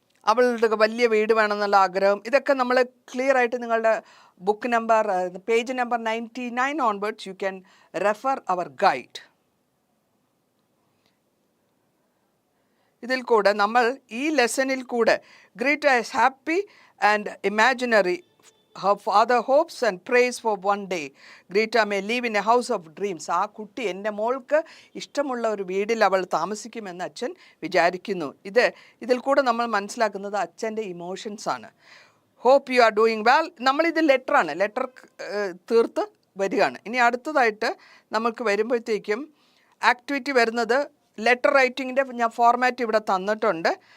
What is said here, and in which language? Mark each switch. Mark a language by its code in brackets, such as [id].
[ml] അവളുടെ വലിയ വീട് വേണമെന്നുള്ള ആഗ്രഹം, ഇതൊക്കെ നമ്മൾ ക്ലിയർ ആയിട്ട് നിങ്ങളുടെ book number page number 99 onwards [en] You can refer our guide. [ml] ഇതിൽ കൂടെ നമ്മൾ ഈ ലെസണിൽ കൂടെ [en] Greta is happy and imaginary. Her father hopes and prays for one day Greta may live in a house of dreams. [ml] ആ കുട്ടി എൻ്റെ മോൾക്ക് ഇഷ്ടമുള്ള ഒരു വീട്ടിൽ അവൾ താമസിക്കുമെന്ന് അച്ഛൻ വിചാരിക്കുന്നു. ഇതിൽ കൂടെ നമ്മൾ മനസ്സിലാക്കുന്നത് അച്ഛൻ്റെ ഇമോഷൻസാണ്. [en] Hope you are doing well. [ml] നമ്മളിത് ലെറ്ററാണ്, ലെറ്റർ തീർത്ത് വരികയാണ്. ഇനി അടുത്തതായിട്ട് നമുക്ക് വരുമ്പോഴത്തേക്കും ആക്ടിവിറ്റി വരുന്നത് ലെറ്റർ റൈറ്റിങ്ങിൻ്റെ ഞാൻ ഫോർമാറ്റ് ഇവിടെ തന്നിട്ടുണ്ട്.